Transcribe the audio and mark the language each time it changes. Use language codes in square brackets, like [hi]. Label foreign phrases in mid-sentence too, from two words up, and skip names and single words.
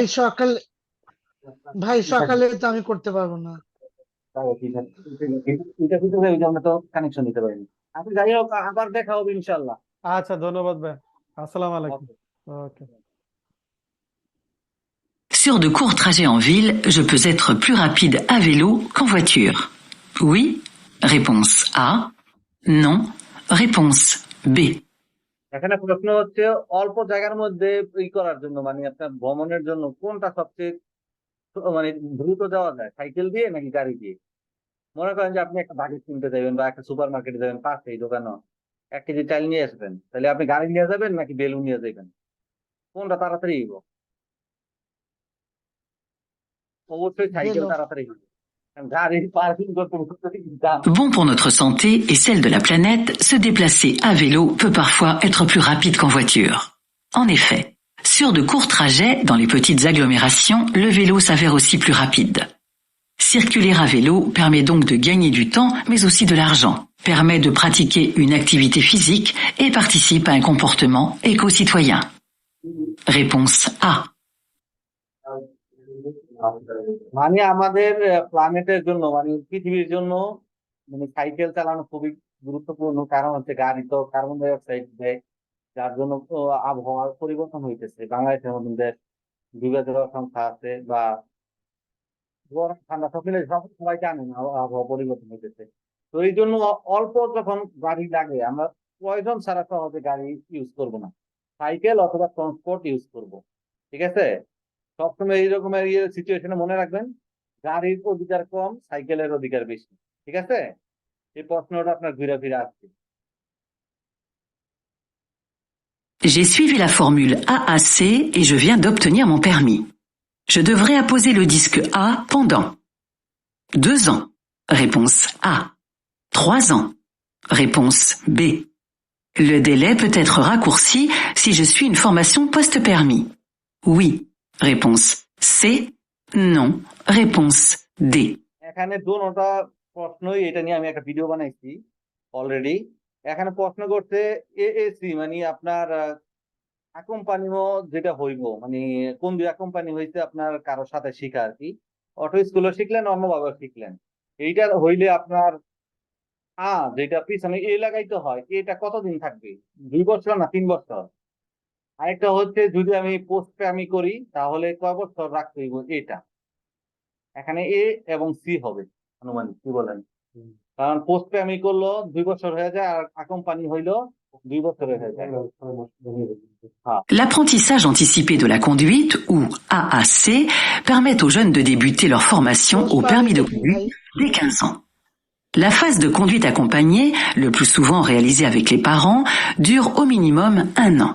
[bn] ভাই সকালে তো আমি করতে পারবো না। এটা কিন্তু ওই যে আমরা তো কানেকশন দিতে পারিনি। আপনি যাই হোক, আবার দেখা হবে ইনশাল্লাহ। আচ্ছা, ধন্যবাদ ভাই, আসসালামু আলাইকুম। ওকে। [fr] Sur de courts trajets en ville, je peux être plus rapide à vélo qu'en voiture. Oui, réponse A. Non, réponse B. [bn] এখানে প্রশ্ন হচ্ছে অল্প জায়গার মধ্যে করার জন্য মানে আপনার ভ্রমণের জন্য কোনটা সবচেয়ে মানে দ্রুত যাওয়া যায়, সাইকেল দিয়ে নাকি গাড়ি দিয়ে? মনে করেন যে আপনি একটা বাকেট কিনতে যাবেন বা একটা সুপার মার্কেটে যাবেন, পাশেই দোকানও 1 কেজি চাল নিয়ে আসবেন, তাহলে আপনি গাড়ি নিয়ে যাবেন নাকি বেলুন নিয়ে যাবেন? কোনটা তাড়াতাড়ি হইব? অবশ্যই সাইকেল বেলুন। তাড়াতাড়ি হইব। গাড়ির পার্কিং করতে দাম। [fr] Bon pour notre santé et celle de la planète, se déplacer à vélo peut parfois être plus rapide qu'en voiture. En effet, sur de courts trajets dans les petites agglomérations, le vélo s'avère aussi plus rapide. Circuler à vélo permet donc de gagner du temps, mais aussi de l'argent, permet de pratiquer une activité physique et participe à un comportement éco-citoyen. Réponse A. [bn] মানে আমাদের প্ল্যানেটের জন্য মানে পৃথিবীর জন্য মানে সাইকেল চালানো খুবই গুরুত্বপূর্ণ, কারণ হচ্ছে গাড়ি তো [en] carbon dioxide [bn] দেয়, যার জন্য তো আবহাওয়ার পরিবর্তন হইতেছে। বাংলাদেশের মতন দেশ বিভাজন সংখ্যা আছে বা গরম ঠান্ডা সব মিলে সবাই জানেন আবহাওয়া পরিবর্তন হইতেছে। তো এই জন্য অল্প যখন গাড়ি লাগে আমরা প্রয়োজন ছাড়া সহজে গাড়ি ইউজ করব না, সাইকেল অথবা ট্রান্সপোর্ট ইউজ করব। ঠিক আছে, সবসময় এই রকমের সিচুয়েশনে মনে রাখবেন গাড়ির অধিকার কম, সাইকেলের অধিকার বেশি। ঠিক আছে, এই প্রশ্নটা আপনার ঘুরে ফিরে আসছে। [fr] J'ai suivi la formule AAC et je viens d'obtenir mon permis. Je devrais apposer le disque A pendant 2 ans. Réponse A. 3 ans. Réponse B. Le délai peut être raccourci si je suis une formation post-permis. Oui. Réponse C. Non. Réponse D. [bn] এখানে দুটোটা প্রশ্নই, এটা নিয়ে আমি একটা ভিডিও বানাইছি অলরেডি। এখানে প্রশ্ন করছে এএসি মানে আপনার অ্যাকম্পানিও যেটা হইব মানে কোন দুই অ্যাকম্পানি হইতে আপনার কারোর সাথে শিখা আর কি, অটো স্কুলে শিখলেন অন্যভাবে শিখলেন, এইটা হইলে আপনার যেটা পিছনে এ লাগাইতে হয়, এটা কতদিন থাকবে, 2 বছর না 3 বছর? আরেকটা হচ্ছে যদি আমি পোস্ট আমি করি তাহলে কয় বছর রাখতে হইব, এটা এখানে এ এবং সি হবে আনুমানিক, কি বলেন? কারণ পোস্ট আমি করলো 2 বছর হয়ে যায় আর অ্যাকম্পানি হইলো 2 বছরের হয়ে যায়। [fr] L'apprentissage anticipé de la conduite, ou AAC, permet aux jeunes de débuter leur formation au permis de conduire dès 15 ans. La phase de conduite accompagnée, le plus souvent réalisée avec les parents, dure au minimum 1 an.